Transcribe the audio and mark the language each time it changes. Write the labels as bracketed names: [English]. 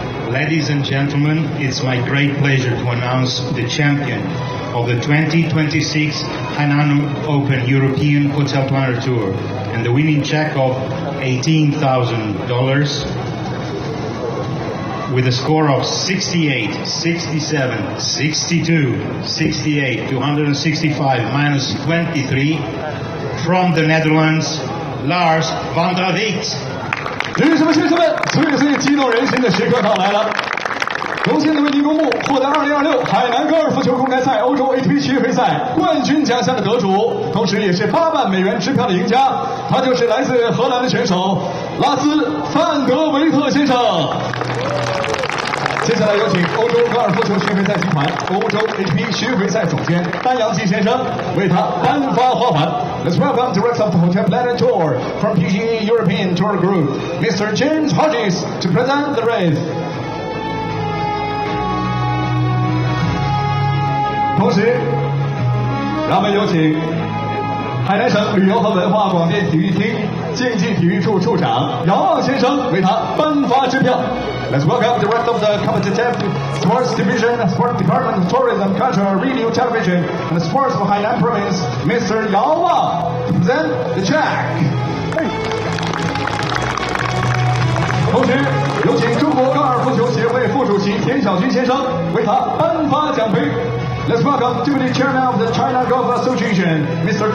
[English] Ladies and gentlemen, it's my great pleasure to announce the champion of the 2026 Hainan Open European Hotel Planner Tour and the winning check of $18,000 with a score of 68, 67, 62, 68, 265, minus 23 from the Netherlands, Lars van der Vliet. [Chinese] 女士们、先生们，最最激动人心的时刻到来了！荣幸的为您公布获得2026海南高尔夫球公开赛欧洲 ATP 巡回赛冠军奖项的得主，同时也是$80,000支票的赢家，他就是来自荷兰的选手拉斯·范德维特先生。接下来有请欧洲高尔夫球巡回赛集团欧洲 ATP 巡回赛总监丹阳基先生为他颁发花环。 [English] Let's welcome Director of the Hotel Planner Tour from PGA European Tour Group, Mr. James Hodges, to present the race. [Chinese] 同时，让我们有请海南省旅游和文化广电体育厅竞技体育处处长姚望先生为他颁发支票。 [English] Let's welcome the Director of the Competitive Sports Division, Sports Department, Tourism, Culture, Radio, Television, and Sports of Hainan Province, Mr. Yao Wang, to present the check. [Chinese] 同时，有请中国高尔夫球协会副主席田小军先生为他颁发奖杯。 [English] Let's welcome Deputy Chairman of the China Golf Association, Mr.